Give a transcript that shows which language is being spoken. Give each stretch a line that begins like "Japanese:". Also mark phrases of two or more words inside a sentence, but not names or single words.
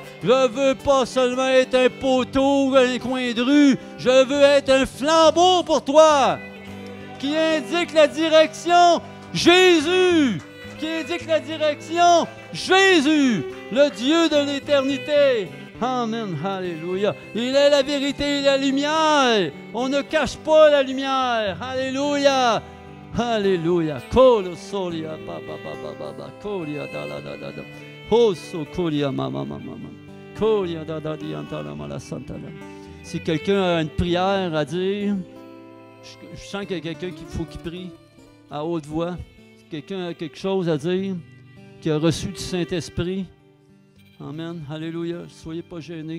French: Je veux pas seulement être un poteau ou un coin de rue, je veux être un flambeau pour toi qui indique la direction Jésus, qui indique la direction Jésus, le Dieu de l'éternité. Amen, alléluia. Il est la vérité et la lumière. On ne cache pas la lumière. Alléluia. Alléluia. Kolosolia, baba, baba, baba, kolia, da, da, da, da, da. Si quelqu'un a une prière à dire, je sens qu'il y a quelqu'un qu'il faut qu'il prie à haute voix. Si quelqu'un a quelque chose à dire, qui a reçu du Saint-Esprit, amen, alléluia, soyez pas gênés.